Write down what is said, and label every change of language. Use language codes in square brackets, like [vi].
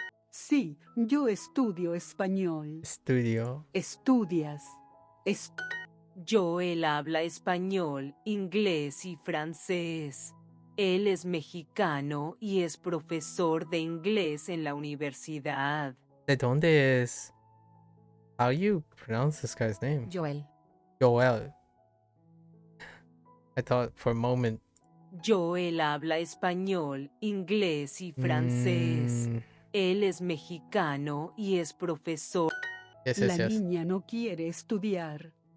[es] Sí, yo estudio español. Estudio. Estudias. Joel habla español, inglés y francés. Él es mexicano y es profesor de inglés en la universidad. ¿De dónde es? [en] How do you pronounce this guy's name? Joel. Joel. I thought for a moment. [es] Joel habla español, inglés y francés. Él es mexicano y es profesor. [en] Yes, [es] La [en] yes, yes. [es] niña no quiere estudiar.